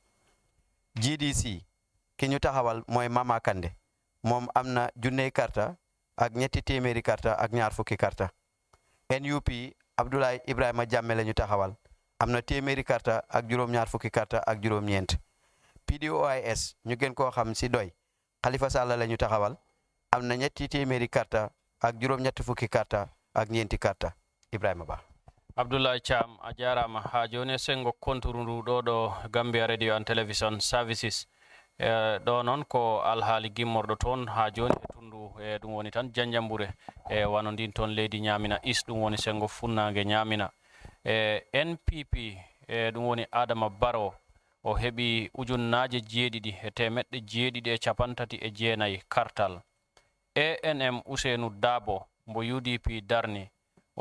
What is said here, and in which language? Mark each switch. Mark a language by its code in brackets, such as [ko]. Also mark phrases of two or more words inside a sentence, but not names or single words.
[wo] GDC ki ñu taxawal mooy Mama Kande moom am na junne karta ak ñetti téeméeri karta ak ñaar fukki karta NUP Abdoulaye Ibrahima Jammeh la ñu taxawal am na téeméeri karta ak juróom-ñaar fukki karta ak juróom-ñeent PDOIS ñu gën koo xam si doy Khalifa Sall la ñu taxawal am na ñetti téeméeri karta ak juróom-ñetti fukki karta ak ñeenti karta Ibrahima Ba [ff] Abdoulaye Cham a jarama ha joni sengo konturundu ɗo [en] Gambia Radio and Television Services [ff] ɗo noon ko alhaali gimmorɗo toon ha joni e tundu ɗum woni tan janjambure wano ndin toon leydi Ñamina East ɗum woni sengo funnage Ñamina NPP ɗum woni Adama Barrow o heɓi ujunnaje jeeɗiɗi e temeɗɗe jeeɗiɗi e capantati e jeenayi kartal ANM Usainu Dabo mbo UDP darni o